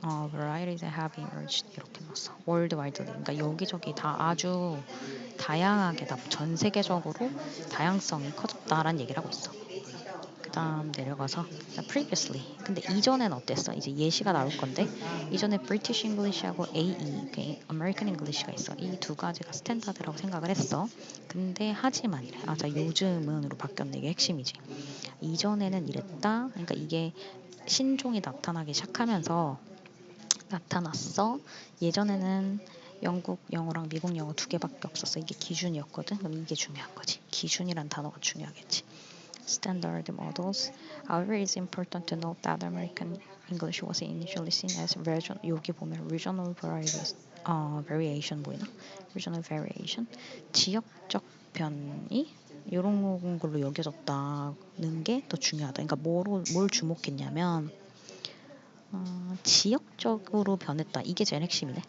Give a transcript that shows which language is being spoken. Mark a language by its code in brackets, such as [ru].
[en] varieties have emerged [ko] 이렇게 나왔어. [en] worldwidely. [ko] 그러니까 여기저기 다 아주 다양하게 전 세계적으로 다양성이 커졌다라는 얘기를 하고 있어. 그 다음 내려가서 previously. 근데 이전엔 어땠어? 이제 예시가 나올 건데 이전에 British English하고 AE, American English가 있어. 이 두 가지가 스탠다드라고 생각을 했어. 근데 하지만 이래. 자, 요즘은으로 바뀌었네. 이게 핵심이지. 이전에는 이랬다. 그러니까 이게 신종이 나타나기 시작하면서 나타났어. 예전에는 영국 영어랑 미국 영어 2개밖에 없었어. 이게 기준이었거든. 그럼 이게 중요한 거지. 기준이란 단어가 중요하겠지. [en] Standard models. However, it's important to note that American English was initially seen as region. [ko] 여기 보면 [en] regional variation [ko] 보이나? [en] Regional variation. [ko] 지역적 변이 이런 걸로 여겨졌다는 게 더 중요하다. 그러니까 뭘 주목했냐면 지역적으로 변했다. 이게 제일 핵심이네.